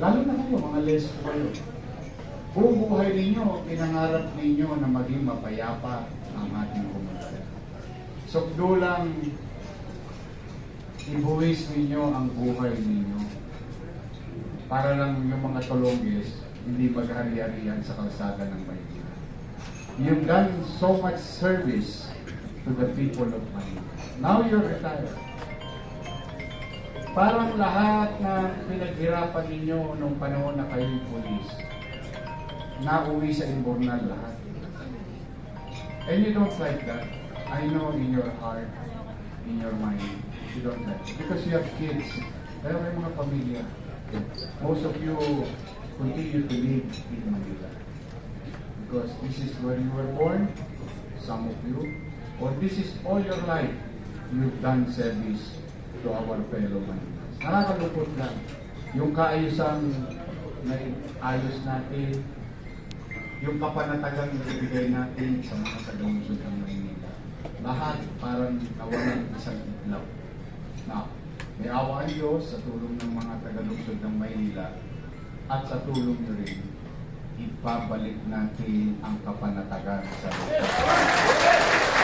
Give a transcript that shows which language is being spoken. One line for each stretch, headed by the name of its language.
Filipino: Lalo na kayo, mga lesbo kayo. Buong buhay ninyo, pinangarap ninyo na maging mapayapa ang ating komunidad. Sukdo lang, ibuwis ninyo ang buhay ninyo. Para lang yung mga tulongges, hindi maghari-harian sa kalsada ng Maynila.
English: You've done so much service to the people of Maynila. Now you're retired.
Filipino: Parang lahat na pinaghirapan ninyo nung panahon na kayo'y pulis, nauwi sa imbornal lahat.
English: And you don't like that. I know in your heart, in your mind, you don't like it. Because you have kids.
Filipino: Pero may mga pamilya.
English: Most of you continue to live in Manila. Because this is where you were born, some of you, or this is all your life, you've done service to our fellow Manilas.
Filipino: Nakakalupot lang. Yung kaayusan na ayos natin, yung kapanatagan na ibigay natin sa mga taga-lungsod ng Maynila. Lahat parang nawalan isang itlaw. Now, may awa ang Diyos sa tulong ng mga taga-lungsod ng Maynila at sa tulong nyo rin, ipabalik natin ang kapanatagan sa lugar.